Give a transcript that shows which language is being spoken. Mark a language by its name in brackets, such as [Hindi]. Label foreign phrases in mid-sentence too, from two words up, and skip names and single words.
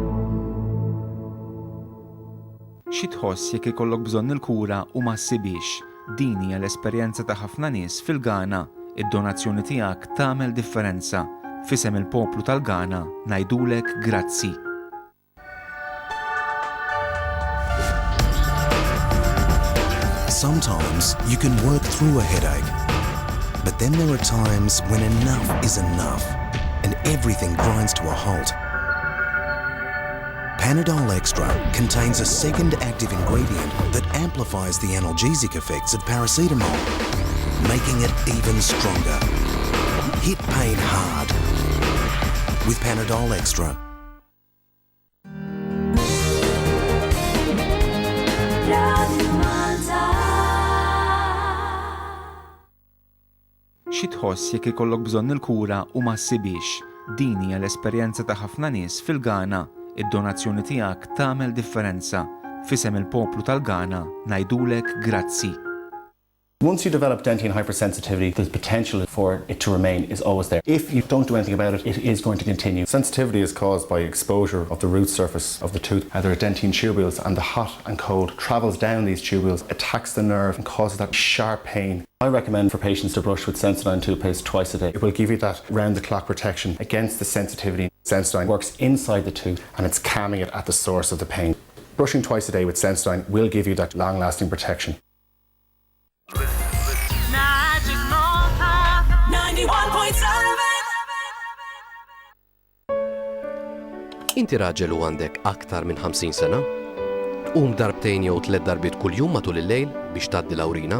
[Maltese] Xi tħoss jekk ikollok bżonn il-kura u ma ssibix din hija l-esperjenza ta' ħafna nies fil-Ghana. Id-donazzjoni tiegħek tagħmel differenza. Fisem il-poplu tal-Ghana ngħidulek grazzi. [English] Sometimes you can work through a headache, but then there are times when enough is enough and everything grinds to a halt. Panadol Extra contains a second active ingredient that amplifies the analgesic effects of paracetamol, making it even stronger. Hit pain hard with Panadol Extra. [Maltese] Xi tħoss jekk ikollok bżonn il-kura u ma ssibix. Din hija l-esperjenza ta' ħafna nies fil-Ghana. Id-donazzjoni tiegħek tagħmel differenza. Fisem il-poplu tal-Ghana ngħidulek grazzi. [English] Once you develop dentine hypersensitivity, the potential for it to remain is always there. If you don't do anything about it, it is going to continue. Sensitivity is caused by exposure of the root surface of the tooth. There are dentine tubules, and the hot and cold travels down these tubules, attacks the nerve and causes that sharp pain. I recommend for patients to brush with Sensodyne toothpaste twice a day. It will give you that round-the-clock protection against the sensitivity. Sensodyne works inside the tooth and it's calming it at the source of the pain. Brushing twice a day with Sensodyne will give you that long-lasting protection. [Maltese] Inti raġel u għandek aktar minn 50 sena? Darbtejn jew 3 darbit kuljum matul il-lejl biex tgħaddi l-awrina?